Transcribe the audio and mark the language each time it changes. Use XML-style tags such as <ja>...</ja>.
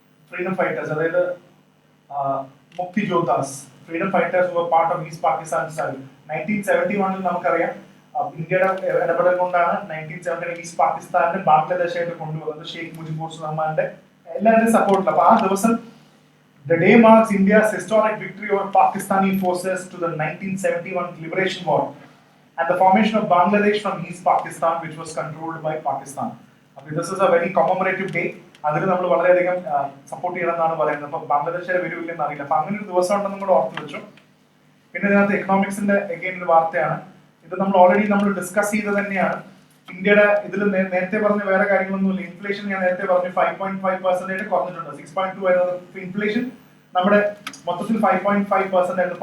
<en>freedom fighters,</en> <ml>അതായത്</ml> <en>Mukti Joddhas, freedom fighters were part of East Pakistan struggle.</en> <ml>1971 നമുക്കറിയാം ഇന്ത്യയുടെ ഇടപെടൽ കൊണ്ടാണ് 1970 ഈസ്റ്റ് പാകിസ്ഥാനിൽ ബാംഗ്ലാദേശായിട്ട് കൊണ്ടുവന്നത്. ഷെയ്ഖ് മുജിബുർ റഹ്മാന്റെ എല്ലാവരുടെയും സപ്പോർട്ടിൽ. അപ്പൊ ആ ദിവസം</ml> <en>the day marks India's historic victory over Pakistani forces to the 1971 liberation war and the formation of Bangladesh from East Pakistan, which was controlled by Pakistan. This is a very commemorative day.</en> <ml>അതിൽ നമ്മൾ വളരെയധികം support ചെയ്യണമെന്നാണ് പറയുന്നത്. അപ്പൊ ബാംഗ്ലാദേശിലെ വരുമില്ലെന്ന് അറിയില്ല. അപ്പൊ അങ്ങനെ ഒരു ദിവസം ഉണ്ടെന്ന് കൂടെ ഓർത്ത് വെച്ചു. പിന്നെ ഇതിനകത്ത് എക്കണോമിക്സിന്റെ അഗൈൻ ഒരു വാർത്തയാണ്. ഇത് നമ്മൾ ഓൾറെഡി ഡിസ്കസ് ചെയ്ത് തന്നെയാണ്. ഇന്ത്യയുടെ ഇതിൽ നേരത്തെ പറഞ്ഞ വേറെ കാര്യങ്ങളൊന്നുമില്ല. ഇൻഫ്ലേഷൻ ഞാൻ നേരത്തെ പറഞ്ഞു 5.5% കുറഞ്ഞിട്ടുണ്ട്. 6.2 ആയിരുന്നത് ഇൻഫ്ലേഷൻ നമ്മുടെ മൊത്തത്തിൽ 5.5% ആയിരുന്നു.</ml>